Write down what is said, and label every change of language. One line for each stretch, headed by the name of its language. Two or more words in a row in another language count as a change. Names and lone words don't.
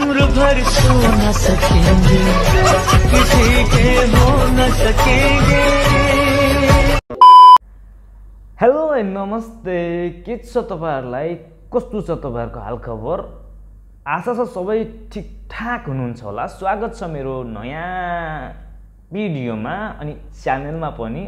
Hindi: भर सो न सकेंगे, किसी के हो न सकेंगे।
English: hello and
Nepali: नमस्ते, के छ तपाईहरुलाई, कस्तो छ तपाईहरुको हालखबर? आशा छ सबै ठिकठाक हुनुहुन्छ होला। स्वागत छ मेरो नयाँ भिडियोमा अनि च्यानलमा पनि।